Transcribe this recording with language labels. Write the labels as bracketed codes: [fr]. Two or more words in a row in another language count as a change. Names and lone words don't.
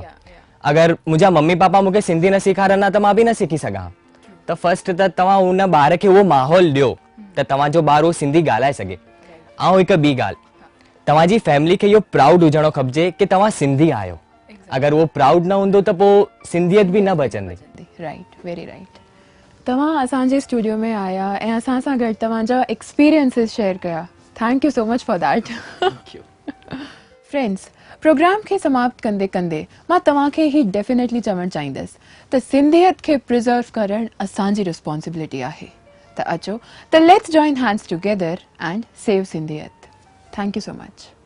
[sd] अगरि मुंहिंजा मम्मी पापा मूंखे सिंधी न सेखारनि हा त मां बि न सिखी सघां। त फर्स्ट त तव्हां उन ॿार खे उहो माहौल ॾियो त तव्हांजो ॿारु उहो सिंधी ॻाल्हाए सघे। ऐं हिकु ॿी ॻाल्हि, तव्हांजी फैमिली खे इहो प्राउड हुजणो खपिजे कि तव्हां सिंधी आहियो। अगरि उहो प्राउड न हूंदो त पोइ सिंधियत बि न बचंदी। [en] Right, very right. [sd] तव्हां असांजे स्टूडियो में आया ऐं असां सां गॾु तव्हांजा [en] experiences share [sd] कया। [en] Thank you so much for that. [sd] फ्रेंड्स, प्रोग्राम खे समाप्त कंदे कंदे मां तव्हांखे ही डेफिनेटली चवणु चाहींदसि त सिंधियत खे प्रिज़र्व करणु असांजी रिस्पॉन्सिबिलिटी आहे। त अचो त [en] let's join hands together and save सिंधियत। Thank you so much.